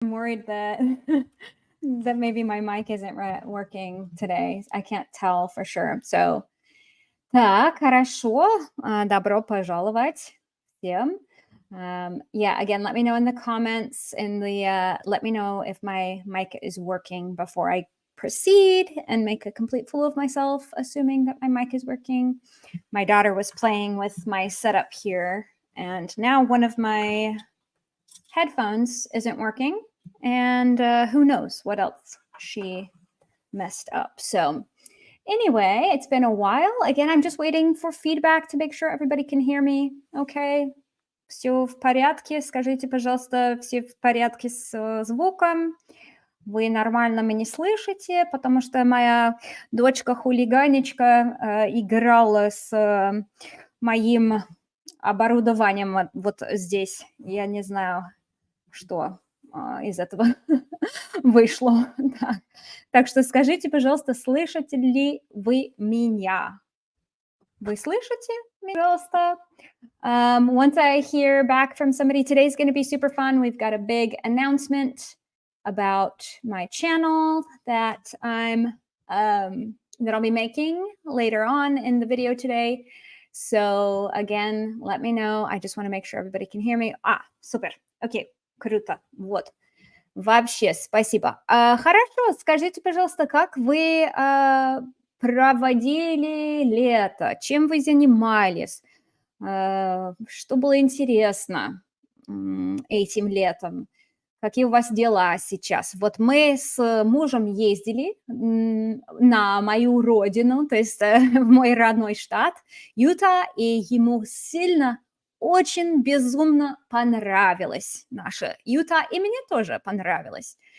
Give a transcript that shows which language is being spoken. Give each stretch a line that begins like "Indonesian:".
English: I'm worried that that maybe my mic isn't working today. I can't tell for sure.
Russian: So, так, хорошо. Добро пожаловать всем.
English: Yeah, again, let me know in the comments let me know if my mic is working before I proceed and make a complete fool of myself, assuming that my mic is working. My daughter was playing with my setup here, and now one of my headphones isn't working, and who knows what else she messed up. So anyway, it's been a while. Again, I'm just waiting for feedback to make sure everybody can hear me.
Russian: Okay, все в порядке. Скажите, пожалуйста, все в порядке с звуком. Вы нормально меня слышите, потому что моя дочка-хулиганечка играла с моим оборудованием вот здесь. Я не знаю, что из этого вышло. Да. Так что скажите, пожалуйста, слышите ли вы меня? Вы слышите меня, пожалуйста?
English: Once I hear back from somebody, today's going to be super fun. We've got a big announcement about my channel that I'll be making later on in the video today. So again, let me know. I just want to make sure everybody can hear me.
Russian: Супер. Окей, круто. Вот. Вообще, спасибо. Хорошо, скажите, пожалуйста, как вы проводили лето? Чем вы занимались? Что было интересно этим летом? Какие у вас дела сейчас? Вот мы с мужем ездили на мою родину, то есть в мой родной штат Юта, и ему сильно, очень безумно понравилось наше Юта, и мне тоже понравилось.